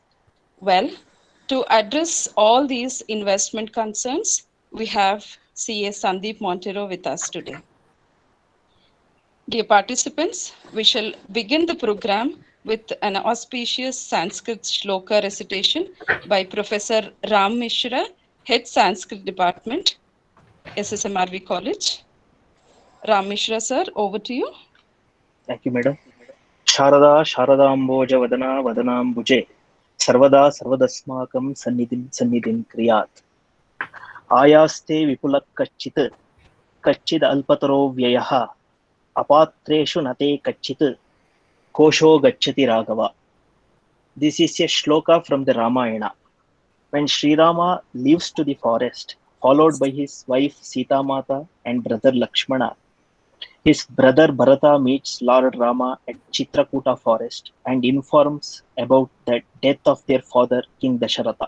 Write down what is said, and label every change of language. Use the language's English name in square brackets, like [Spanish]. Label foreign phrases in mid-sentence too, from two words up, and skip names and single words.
[English] Well, to address all these investment concerns, we have CA Sandeep Monteiro with us today. Dear participants, we shall begin the program with an auspicious Sanskrit shloka recitation by Professor Ram Mishra, Head Sanskrit Department, SSMRV College. Ram Mishra sir, over to you. Thank you, madam. [Sanskrit] Sharada Sharadamboja Vadana Vadanambuje Sarvada Sarvadasmakam Sannidin Kriyat Ayaste Vipulak Kachit Kachid Alpataro Vyayaha Apatreshu Nate Kachit Kosho Gachati Raghava. [English] This is a shloka from the Ramayana. When Sri Rama leaves to the forest, followed by his wife Sita Mata and brother Lakshmana, his brother Bharata meets Lord Rama at Chitrakuta forest and informs about the death of their father King Dasharatha.